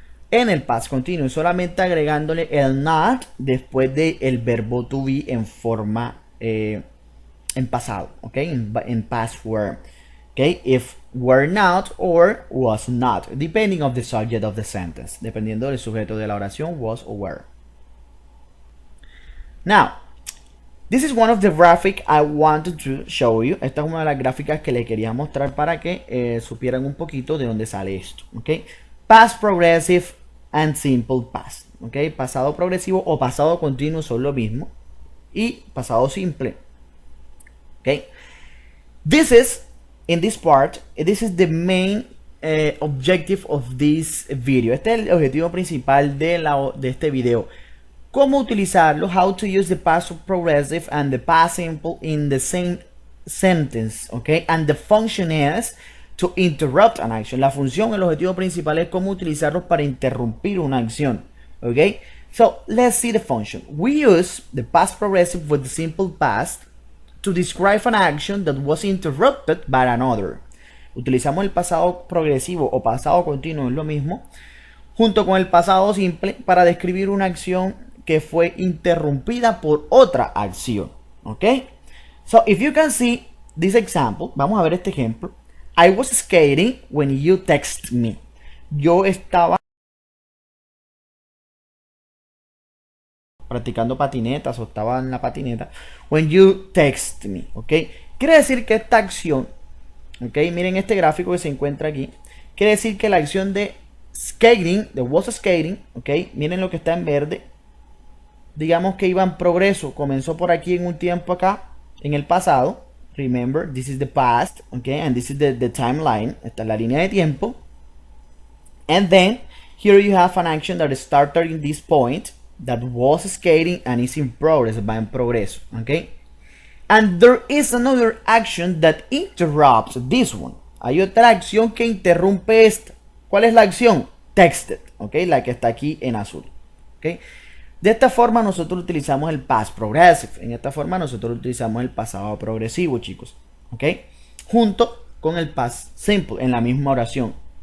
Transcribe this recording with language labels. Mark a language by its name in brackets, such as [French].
[Spanish] en el past continuo, solamente agregándole el not después del verbo to be en forma en pasado, ¿ok? En past form, ¿ok? [English] If were not or was not, depending of the subject of the sentence, [Spanish] dependiendo del sujeto de la oración, [English] was or were. Now, this is one of the graphics I wanted to show you. [Spanish] Esta es una de las gráficas que le quería mostrar para que supieran un poquito de dónde sale esto, ¿ok? [English] Past progressive and simple past, [Spanish] ¿ok? Pasado progresivo o pasado continuo son lo mismo. Y pasado simple, ¿ok? [English] This is, in this part, this is the main objective of this video. [Spanish] Este es el objetivo principal de este video. Cómo utilizarlo, [English] how to use the past progressive and the past simple in the same sentence, [Spanish] okay? [English] And the function is to interrupt an action. [Spanish] La función, el objetivo principal es cómo utilizarlos para interrumpir una acción, okay? [English] So let's see the function. We use the past progressive with the simple past to describe an action that was interrupted by another. [Spanish] Utilizamos el pasado progresivo o pasado continuo, es lo mismo, junto con el pasado simple para describir una acción que fue interrumpida por otra acción, ¿ok? [English] So, if you can see this example, [Spanish] vamos a ver este ejemplo. [English] I was skating when you text me. [Spanish] Yo estaba practicando patinetas o estaba en la patineta [English] when you text me, [Spanish] ¿ok? Quiere decir que esta acción, ¿ok? Miren este gráfico que se encuentra aquí. Quiere decir que la acción de skating, de was skating, ¿ok? Miren lo que está en verde. Digamos que iba en progreso, comenzó por aquí en un tiempo acá, en el pasado. [English] Remember, this is the past, okay, and this is the timeline. [Spanish] Esta es la línea de tiempo. [English] And then, here you have an action that started in this point, that was skating and is in progress, [Spanish] va en progreso, [English] okay. And there is another action that interrupts this one. [Spanish] Hay otra acción que interrumpe esta. ¿Cuál es la acción? Texted, okay, la que está aquí en azul, okay. De esta forma nosotros utilizamos el past progressive. En esta forma nosotros utilizamos el pasado progresivo, chicos. ¿Ok? Junto con el past simple en la misma oración.